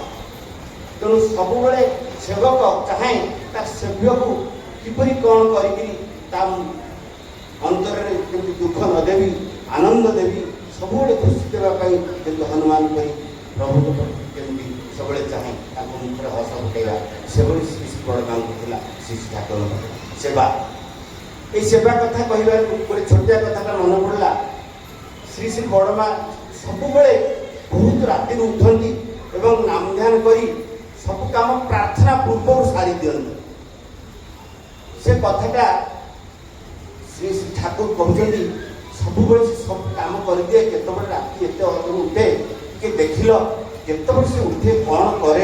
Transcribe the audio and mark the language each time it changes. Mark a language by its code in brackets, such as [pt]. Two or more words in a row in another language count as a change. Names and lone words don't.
[or] ତେଣୁ ସବୁବେଳେ ସେବକ ଚାହେଁ ତା ସେବ୍ୟକୁ କିପରି କ'ଣ କରିକିରି ତା ଅନ୍ତରରେ କେମିତି ଦୁଃଖ ନ ଦେବି, ଆନନ୍ଦ ଦେବି, ସବୁବେଳେ ଖୁସି ଦେବା ପାଇଁ ଯେମିତି ହନୁମାନ କରି ପ୍ରଭୁଙ୍କ ପ୍ରତି କେମିତି ସବୁବେଳେ ଚାହେଁ ତାଙ୍କ ମୁଖରେ ହସ ଫୁଟେଇବା, ସେଭଳି ଶ୍ରୀ ବଡ଼ ମାଙ୍କୁ ଥିଲା ଶ୍ରୀ ଠାକୁରଙ୍କ ସେବା। ଏଇ ସେବା କଥା କହିବାର ଗୋଟେ ଛୋଟିଆ କଥାଟା ମନେ ପଡ଼ଲା। শ্ରୀ বଡ଼ মା ସବୁବେଳେ ବହୁତ ରାତିରୁ ଉଠନ୍ତି ଏବଂ ନାମ ଧ୍ୟାନ କରି ସବୁ କାମ ପ୍ରାର୍ଥନା ପୂର୍ବରୁ ସାରି ଦିଅନ୍ତି। ସେ କଥାଟା ଶ୍ରୀ ଠାକୁର କହୁଛନ୍ତି, ସବୁବେଳେ ସେ ସବୁ କାମ କରିଦିଏ। କେତେବେଳେ ରାତି ଏତେ ଅଧରୁ ଉଠେ, ଟିକେ ଦେଖିଲ କେତେବେଳେ ସେ ଉଠେ, କ'ଣ କରେ।